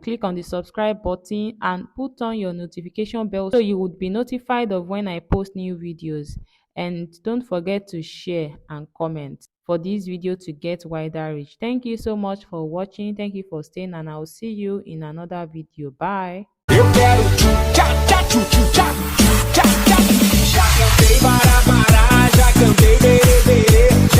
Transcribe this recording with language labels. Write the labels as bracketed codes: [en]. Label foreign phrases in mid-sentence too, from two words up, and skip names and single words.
[en] Click on the subscribe button and put on your notification bell so you would be notified of when I post new videos. And don't forget to share and comment for this video to get wider reach. Thank you so much for watching. Thank you for staying, and I'll see you in another video. Bye. [pt] Eu quero tchá, tchá, tchu, tchu, tchá, tchá, tchá. Já cantei para parar, já cantei berê, berê.